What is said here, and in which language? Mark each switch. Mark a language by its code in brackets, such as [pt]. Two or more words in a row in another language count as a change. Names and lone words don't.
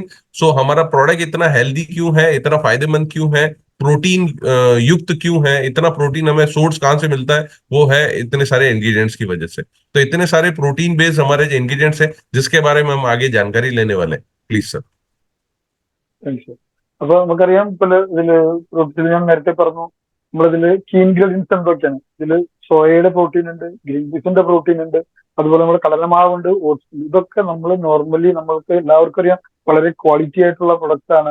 [hi] सो हमारा प्रोडक्ट इतना हेल्दी क्यों है, इतना फायदेमंद क्यों है, प्रोटीन युक्त क्यों है, इतना प्रोटीन हमें सोर्स कहाँ से मिलता है, वो है इतने सारे इंग्रेडिएंट्स की वजह से. तो इतने सारे [en] protein based [hi] हमारे जो इंग्रेडिएंट्स है जिसके बारे में हम आगे जानकारी लेने वाले हैं. [en] please sir. [ml] അപ്പൊ നമുക്കറിയാം, ഇതില് ഞാൻ നേരത്തെ പറഞ്ഞു, നമ്മളിതില് [en] key ingredients [ml] എന്തൊക്കെയാണ്. ഇതില് സോയയുടെ പ്രോട്ടീൻ ഉണ്ട്, ഗ്രീൻ പീസിന്റെ പ്രോട്ടീൻ ഉണ്ട്, അതുപോലെ നമ്മുടെ കടലമാവുണ്ട്, ഓട്സ്. ഇതൊക്കെ നമ്മൾ നോർമലി നമ്മൾക്ക് എല്ലാവർക്കും അറിയാം വളരെ ക്വാളിറ്റി ആയിട്ടുള്ള പ്രൊഡക്റ്റ് ആണ്.